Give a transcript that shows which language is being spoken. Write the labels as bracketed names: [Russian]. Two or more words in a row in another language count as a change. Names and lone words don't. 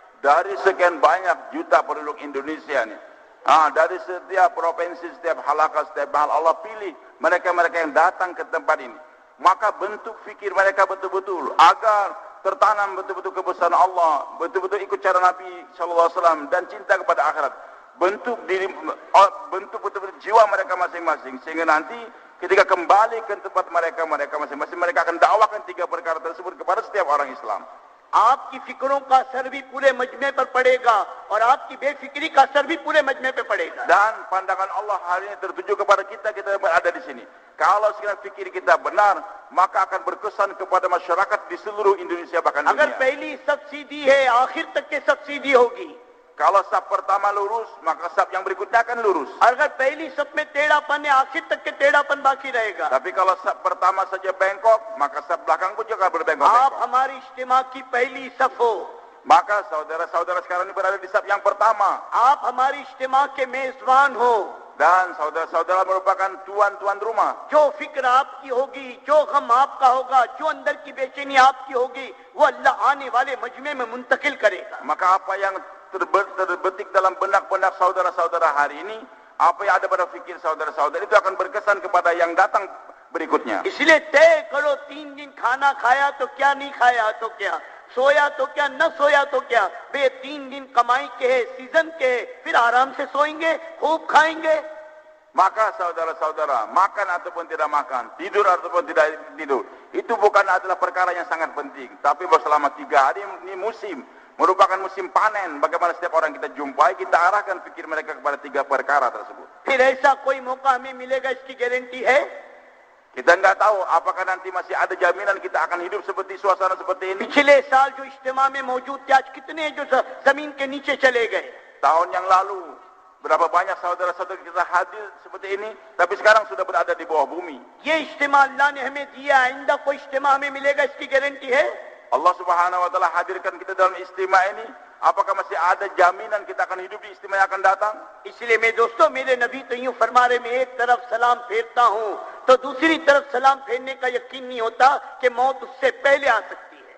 [Indonesian] Dari sekian banyak juta penduduk Indonesia ini, dari setiap provinsi, setiap halaqah, setiap hal, Allah pilih mereka-mereka yang datang ke tempat ini. Maka bentuk fikir mereka betul-betul agar tertanam betul-betul kebesaran Allah, betul-betul ikut cara Nabi SAW dan cinta kepada akhirat. Bentuk betul-betul jiwa mereka masing-masing, sehingga nanti ketika kembali ke tempat mereka masing-masing, mereka akan dakwakan 3 perkara tersebut kepada setiap orang Islam. [Urdu] آپ کی فکروں کا اثر بھی پورے مجمے پر پڑے گا اور آپ کی بے فکری کا اثر بھی پورے مجمے پر پڑے گا. [Indonesian] Dan pandangan Allah hari ini tertuju kepada kita yang berada di sini. Kalau sekiranya fikir kita benar, maka akan berkesan kepada masyarakat di seluruh Indonesia bahkan अगर dunia. [Urdu] پہلی سب سیدھی ہے، آخر تک کے سب سیدھی ہوگی. [Indonesian] Kalau saf pertama lurus, maka saf yang berikutnya akan lurus. [Urdu] اگر پہلی سب میں ٹیڑھا پن ہے، آخر تک کے ٹیڑھا پن باقی رہے گا. [Indonesian] Tapi kalau saf pertama saja bengkok, maka saf belakang pun juga आप berbengkok-bengkok. [Urdu] ہماری اجتماع کی پہلی صف ہو. [Indonesian] Maka saudara-saudara sekarang ini berada di saf yang pertama. [Urdu] آپ ہماری اجتماع کے میزبان ہو. [Indonesian] Dan saudara-saudara merupakan tuan-tuan rumah. [Urdu] جو فکر آپ کی ہوگی، جو غم آپ کا ہوگا، جو اندر کی بے چینی آپ کی ہوگی، وہ اللہ آنے والے مجمے میں منتقل کرے گا. [Indonesian] Maka apa yang terbetik dalam benak-benak saudara-saudara hari ini, apa yang ada pada fikir saudara-saudara itu akan berkesan kepada yang datang berikutnya. [Urdu] اس لیے طے کرو 3 دن کھانا کھایا تو کیا، نہیں کھایا تو کیا، سویا تو کیا، نہ سویا تو کیا. بے 3 دن کمائی کے ہے، سیزن کے ہے، پھر آرام سے سوئیں گے، خوب کھائیں گے. [Indonesian] Maka saudara-saudara, makan ataupun tidak makan, tidur ataupun tidak tidur, itu bukan adalah perkara yang sangat penting. Tapi selama 3 hari ini musim, merupakan musim panen. Bagaimana setiap orang kita jumpai, kita arahkan fikir mereka kepada 3 perkara tersebut. [Urdu] پھر ایسا کوئی موقع ہمیں ملے گا، اس کی گارنٹی ہے? [Indonesian] Kita enggak tahu apakah nanti masih ada jaminan kita akan hidup seperti suasana seperti ini. [Urdu] پچھلے سال جو اجتماع میں موجود تھے، آج کتنے جو زمین کے نیچے چلے گئے. [Indonesian] tahun yang lalu berapa banyak saudara-saudara kita hadir seperti ini, tapi sekarang sudah berada di bawah bumi. [Urdu] یہ اجتماع اللہ نے ہمیں دیا، آئندہ کوئی اجتماع ہمیں ملے گا اس کی گارنٹی ہے? [Indonesian] Allah [Arabic] سبحانه وتعالى [Indonesian] hadirkan kita dalam istimewa ini, apakah masih ada jaminan kita akan hidup di istimewa yang akan datang? [Urdu] اس لیے میں دوستوں، میرے نبی تو یوں فرما رہے، میں ایک طرف سلام پھیرتا ہوں تو دوسری طرف سلام پھیرنے کا یقین نہیں ہوتا کہ موت اس سے پہلے آ سکتی ہے.